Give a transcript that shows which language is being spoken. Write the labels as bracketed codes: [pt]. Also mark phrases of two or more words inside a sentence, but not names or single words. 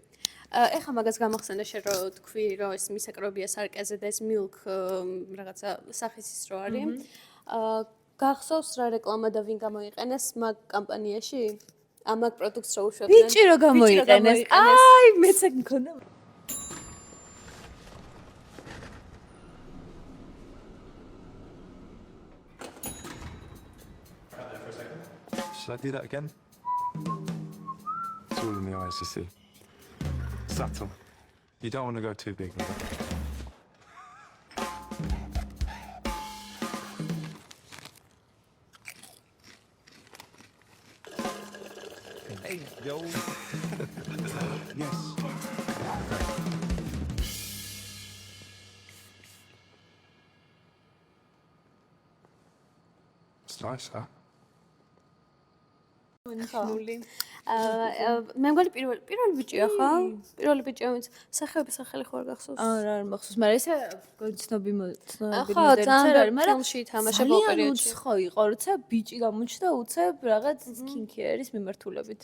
[ka] ეხლა მაგას გამახსენდა შენ რომ თქვი რომ ეს მისაკრობია სარკეზე და ეს milk რაღაცა სახის ის რო არის. გახსოვს რა რეკლამა და ვინ გამოიყენეს მაგ კამპანიაში? ამაგ პროდუქტს რო უშვებდნენ? ბიჭი რო გამოიყენეს. აი, მეც ეგ მქონდა. [en] Should I do that again? It's all in the eyes, you see. Subtle. You don't want to go too big with it. Hey, yo. Yes. It's nice, huh? [ka] მე მგონი პირველი ბიჭია ხო? პირველი ბიჭია ვინც სახეობის სახელი ხო არ გახსოვს? არა, არ მახსოვს, მაგრამ ესე ცნობი ხო, ძალიან ფილმში თამაშობდა პერიოდში. ხო იყო, როცა ბიჭი გამოჩნდა უცებ რაღაც სკინკერის მიმართულებით.